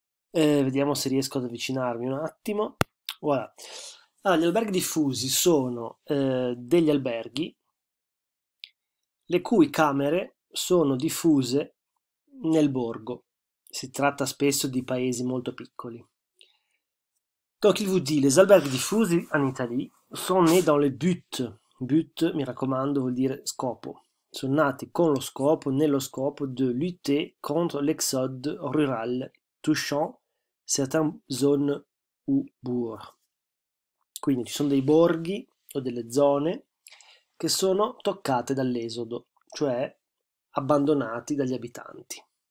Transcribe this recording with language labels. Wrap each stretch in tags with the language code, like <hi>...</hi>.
<it>Vediamo se riesco ad avvicinarmi un attimo. Voilà. Allora, gli alberghi diffusi sono degli alberghi le cui camere sono diffuse nel borgo. Si tratta spesso di paesi molto piccoli.</it> <fr>Donc, il vous dit, les alberghi diffusi en Italie sont nés dans le but.</fr> <it>But, mi raccomando, vuol dire scopo. Sono nati con lo scopo, nello scopo</it> <fr>de lutter contre l'exode rural touchant certaines zones ou bourgs.</fr> <it>Quindi ci sono dei borghi o delle zone che sono toccate dall'esodo, cioè abbandonati dagli abitanti.</it>